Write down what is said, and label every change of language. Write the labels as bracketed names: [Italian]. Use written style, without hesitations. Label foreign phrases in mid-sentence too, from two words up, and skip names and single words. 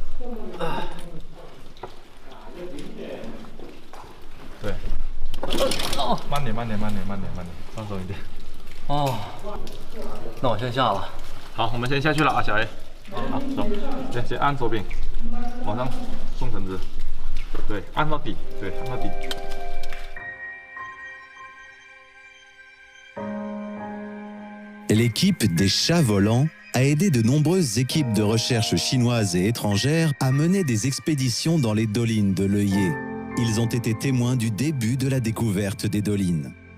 [Chinese] 对。慢点，放松一点。哦，那我先下了。好，我们先下去了啊，小 A。好，走，先按左边，往上送绳子，对，按到底，对，按到底。 [French] L'équipe des chats volants a aidé de nombreuses équipes de recherche chinoises et étrangères à mener des expéditions dans les dolines de Leyé. Ils ont été témoins du début de la découverte des dolines.